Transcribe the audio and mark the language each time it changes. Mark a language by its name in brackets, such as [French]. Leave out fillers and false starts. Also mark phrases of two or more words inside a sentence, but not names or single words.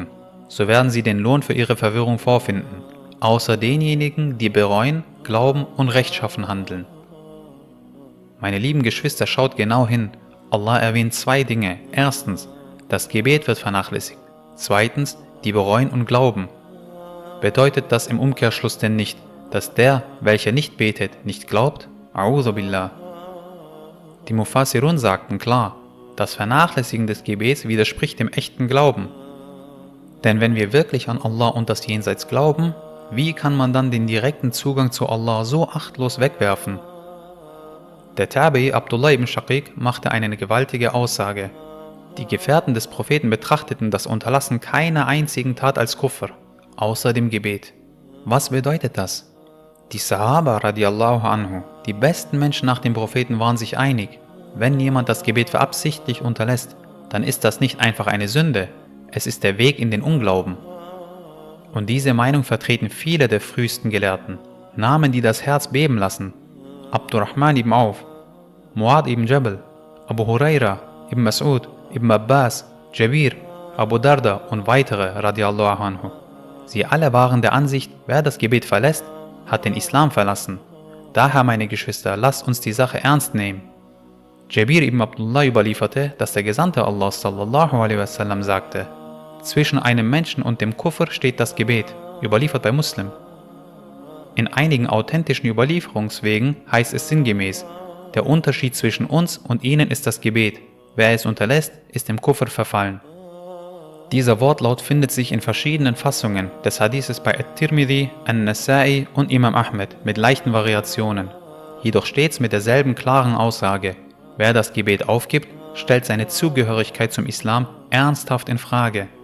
[German] So werden sie den Lohn für ihre Verwirrung vorfinden, außer denjenigen, die bereuen, glauben und rechtschaffen handeln. Meine lieben Geschwister, schaut genau hin. Allah erwähnt 2 Dinge. Erstens, das Gebet wird vernachlässigt. Zweitens, die bereuen und glauben. Bedeutet das im Umkehrschluss denn nicht, dass der, welcher nicht betet, nicht glaubt? [Arabic] أعوذ بالله. [German] Die Mufassirun sagten klar, das Vernachlässigen des Gebets widerspricht dem echten Glauben. Denn wenn wir wirklich an Allah und das Jenseits glauben, wie kann man dann den direkten Zugang zu Allah so achtlos wegwerfen? Der Tabi Abdullah ibn Shaqiq machte eine gewaltige Aussage. Die Gefährten des Propheten betrachteten das Unterlassen keiner einzigen Tat als Kufr, außer dem Gebet. Was bedeutet das? Die Sahaba [Arabic] رضي الله عنه, [German] die besten Menschen nach dem Propheten, waren sich einig, wenn jemand das Gebet verabsichtlich unterlässt, dann ist das nicht einfach eine Sünde, es ist der Weg in den Unglauben. Und diese Meinung vertreten viele der frühesten Gelehrten, Namen, die das Herz beben lassen. Abdurrahman ibn Auf, Muad ibn Jabal, Abu Huraira, ibn Mas'ud, Ibn Abbas, Jabir, Abu Darda und weitere [Arabic] رضي الله عنه. [German] Sie alle waren der Ansicht, wer das Gebet verlässt, hat den Islam verlassen. Daher, meine Geschwister, lasst uns die Sache ernst nehmen. Jabir ibn Abdullah überlieferte, dass der Gesandte Allah [Arabic] صلى الله عليه وسلم [German] sagte, zwischen einem Menschen und dem Kufr steht das Gebet, überliefert bei Muslim. In einigen authentischen Überlieferungswegen heißt es sinngemäß, der Unterschied zwischen uns und ihnen ist das Gebet. Wer es unterlässt, ist im Kufr verfallen. Dieser Wortlaut findet sich in verschiedenen Fassungen des Hadithes bei At-Tirmidhi, An-Nasa'i und Imam Ahmed mit leichten Variationen, jedoch stets mit derselben klaren Aussage: Wer das Gebet aufgibt, stellt seine Zugehörigkeit zum Islam ernsthaft in Frage.